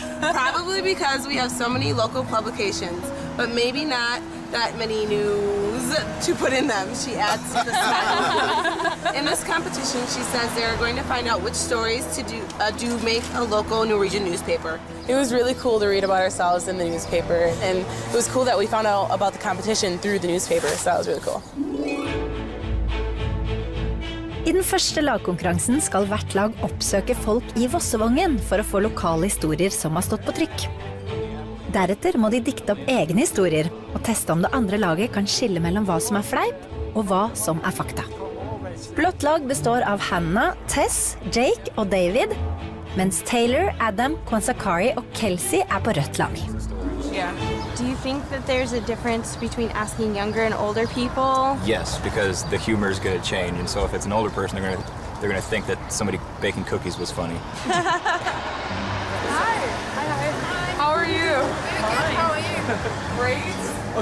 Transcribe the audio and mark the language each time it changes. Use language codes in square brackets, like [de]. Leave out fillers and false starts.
[en] Probably because we have so many local publications, but maybe not that many news to put in them, she adds to the smile. In this competition, she says they're going to find out which stories to do make a local Norwegian newspaper. It was really cool to read about ourselves in the newspaper, and it was cool that we found out about the competition through the newspaper, so that was really cool. [no] I den første lagkonkurransen skal hvert lag oppsøke folk I Vossevågen for å få lokale historier som har stått på trykk. Deretter må de dikte opp egne historier og teste om det andre laget kan skille mellom hva som fleip og hva som fakta. Blått lag består av Hannah, Tess, Jake og David, mens Taylor, Adam, Kwansakari og Kelsey på rødt lag. [en] Yeah. Do you think that there's a difference between asking younger and older people? Yes, because the humor is going to change, and so if it's an older person, they're going to think that somebody baking cookies was funny. Hi. How are you? Good. How are you? Great.